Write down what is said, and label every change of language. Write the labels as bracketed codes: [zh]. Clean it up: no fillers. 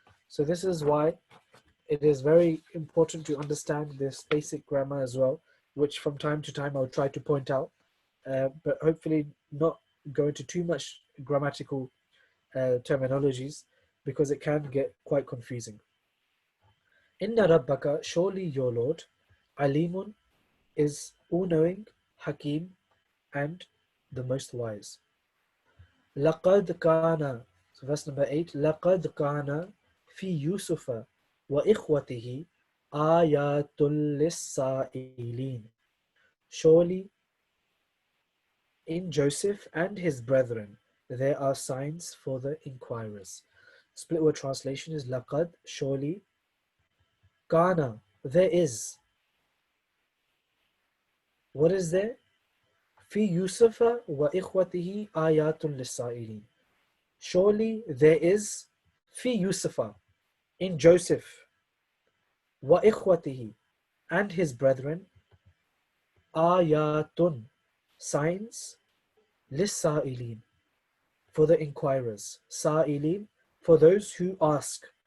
[en] So this is why it is very important to understand this basic grammar as well, which from time to time I'll try to point out, but hopefully not go into too much grammatical terminologies because it can get quite confusing. [ar] Inna rabbaka, [en] surely your Lord, alimun, is all-knowing, hakim, and the most wise. [ar] لقد كان, [en] so verse number 8, [ar] لقد كان في يوسف وإخوته آيات للسائلين. [en] Surely in Joseph and his brethren there are signs for the inquirers. Split word translation is لقد, surely, kana, there is. What is there? [ar] في يوسف وإخوته آيات للسائلين. [en] Surely there is [ar] في يوسف, [en] in Joseph, [ar] وإخوته, [en] and his brethren, [ar] آياتٌ, [en] signs, [ar] للسائلين, [en] for the inquirers, [ar] سائلين, [en] for those who ask.